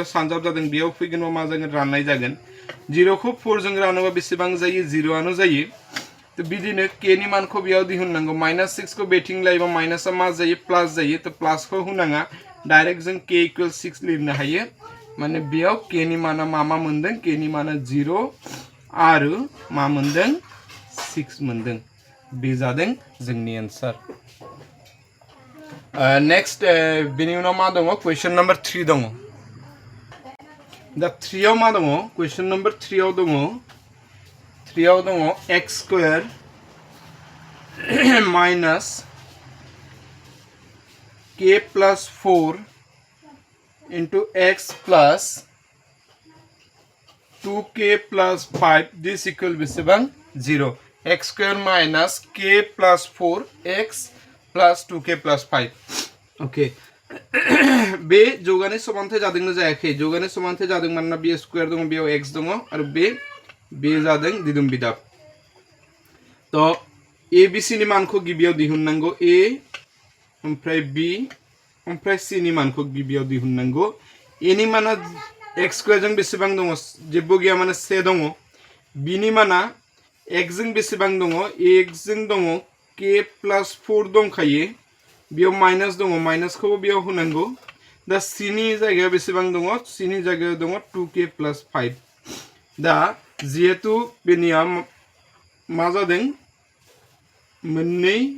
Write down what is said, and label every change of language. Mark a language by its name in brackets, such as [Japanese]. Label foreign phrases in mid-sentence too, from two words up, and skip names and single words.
[Bodo] सानजाब जादों बेयाव फैगोन मा जागोन राननाय जागोन 0 खौ 4 जों रानोबा बेसेबां जायो 0 आनो जायो तो बिदिनो k नि मानखौ बेयाव दिहुननांगौ माइनास 6 को बेथिं लायोबा माइनासआ मा जायो प्लास जायो तो प्लास को होनाङा डाइरेक्ट जों [English] k equal 6 [Bodo] लिरनो हायो माने बेयाव k नि माना मा मोनदों k नि माना 0 आरो मा मोनदों 6 मोनदों बे जादों जोंनि आन्सार नेक्स्ट बेनि उनाव मा दङ [English] question number 3 [Bodo] दङ दा 3 आव मा दङ [English] question number 3 [Bodo] आव दङ 3 आव दङ [English] x square minus k plus 4 into x plus 2k plus 5 this equal बेसेबां 0 x square minus k plus 4 x plus 2k plus 5 ओके [Bodo] बे जौगानाय समानथाय जादोंना जायाखै जौगानाय समानथाय जादों मानोना बे स्क्वायर दङ बेयाव x दङ आरो बे जादों दिदुम बिदाब तो a b c नि मानखौ गिबियाव दिहुननांगौ a ओमफ्राय b ओमफ्राय c नि मानखौ गिबियाव दिहुननांगौ a नि माना [English] x square [Bodo] जों बेसेबां दङ जेबो गैया माने से दङ b नि माना x जों बेसेबां दङ x जों दङ [English] k plus 4 [Bodo] दंखायो बेयाव माइनास दङ माइनासखौ बेयाव होनांगौ दा c नि जायगायाव बेसेबां दङ c नि जायगायाव दङ [English] 2k plus 5 [Bodo] दा जिहेतु बेनिया मा जादों मोननै